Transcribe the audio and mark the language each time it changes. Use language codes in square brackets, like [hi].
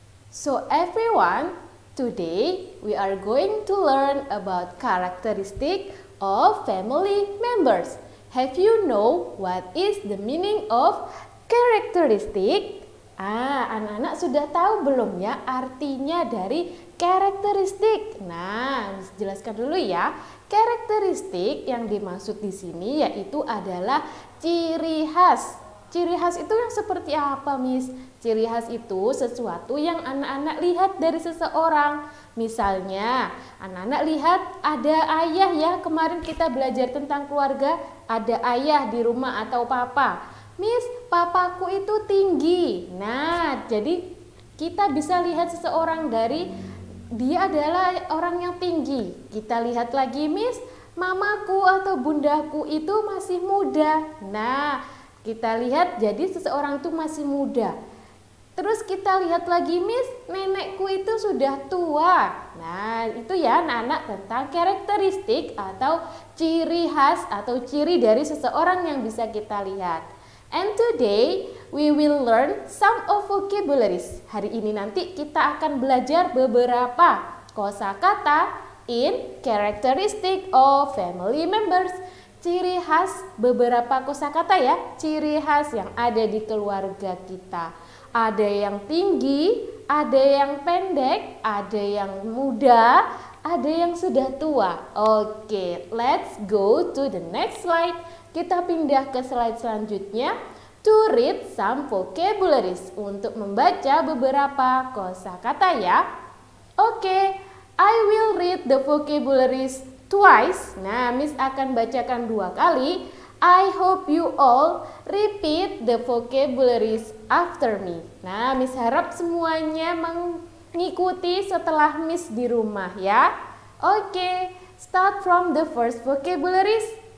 [en] So everyone, today we are going to learn about characteristic of family members. Have you know what is the meaning of characteristic? [id] Anak-anak sudah tahu belum ya artinya dari karakteristik? Nah, jelaskan dulu ya. Karakteristik yang dimaksud di sini yaitu adalah ciri khas. Ciri khas itu yang seperti apa, Miss? Ciri khas itu sesuatu yang anak-anak lihat dari seseorang. Misalnya, anak-anak lihat ada ayah ya, kemarin kita belajar tentang keluarga, ada ayah di rumah atau papa. Miss, papaku itu tinggi. Nah, jadi kita bisa lihat seseorang dari dia adalah orang yang tinggi. Kita lihat lagi, Miss, mamaku atau bundaku itu masih muda. Nah, kita lihat jadi seseorang itu masih muda. Terus kita lihat lagi, Miss, nenekku itu sudah tua. Nah, itu ya anak-anak tentang karakteristik atau ciri khas atau ciri dari seseorang yang bisa kita lihat. [en] And today we will learn some of vocabularies. [id] Hari ini nanti kita akan belajar beberapa kosakata [en] in characteristic of family members. [id] Ciri khas beberapa kosakata ya, ciri khas yang ada di keluarga kita. Ada yang tinggi, ada yang pendek, ada yang muda, ada yang sudah tua. [en] Oke, let's go to the next slide. [id] Kita pindah ke slide selanjutnya. [en] To read some vocabularies, [id] untuk membaca beberapa kosakata ya. [en] Oke, I will read the vocabularies twice. [id] Nah, Miss akan bacakan 2 kali. [en] I hope you all repeat the vocabularies after me. [id] Nah, Miss harap semuanya mengikuti setelah Miss di rumah ya. [en] Oke, start from the first vocabularies.